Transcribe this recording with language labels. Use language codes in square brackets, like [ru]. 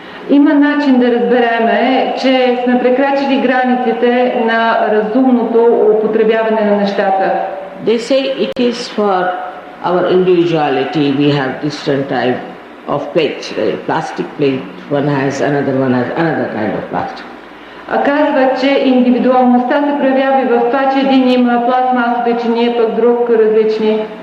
[bg] Има начин да разбереме, че сме прекрачили границите на разумното употребяване на нещата. [en] They say it is for our individuality. We have different type of plates. The plastic plate, one has another kind of plastic. [bg] А казват, че индивидуалността се проявява и в това, че един има пластмасови чиния, пък друг различни.